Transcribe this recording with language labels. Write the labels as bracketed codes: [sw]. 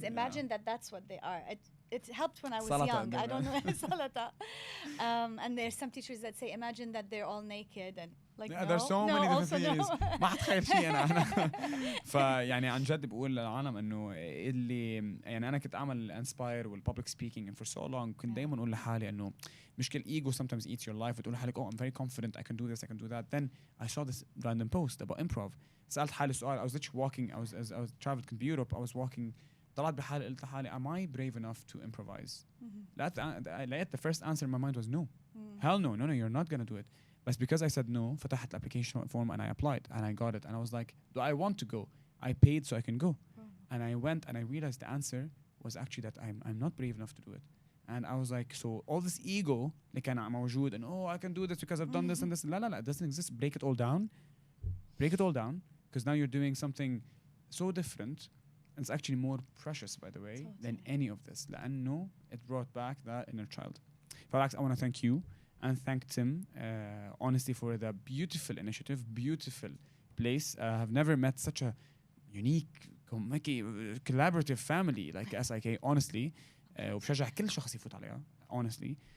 [en] Imagine that's what they are. It helped when I was young. I don't know salata. And there's some teachers that say, imagine that they're all naked and like there's so many different theories. [ar] ما حتخيل شيء أنا. فيعني عن جد بقول للعالم إنه اللي يعني أنا كنت أعمل inspire والpublic speaking [en] and for so long [ar] كنت دايما أقول لحالي إنه مشكلة ego [en] sometimes eats your life. [ar] وتقول لحالك [en] I'm very confident I can do this, I can do that. Then I saw this random post about improv. [ar] سألت حالي سؤال. [en] I was literally walking. I was traveled in Europe. I was walking. [ar] طلعت بحالي قلت لحالي [en] am I brave enough to improvise? لقيت the first answer in my mind was no. Hell no, you're not gonna do it. But because I said no, [ar] فتحت [en] the application form and I applied and I got it and I was like, do I want to go? I paid so I can go. And I went and I realized the answer was actually that I'm not brave enough to do it. And I was like, so all this ego [ar] اللي كان موجود [en] and I can do this because I've done this and this. لا, it doesn't exist. Break it all down. Because now you're doing something so different. It's actually more precious, by the way, than any of this. لأنه it brought back that inner child. Falax, I want to thank you and thank Tim, honestly, for the beautiful initiative, beautiful place. I've never met such a unique, collaborative family like SIK, honestly. [ar] وبشجع كل شخص يفوت عليها, honestly.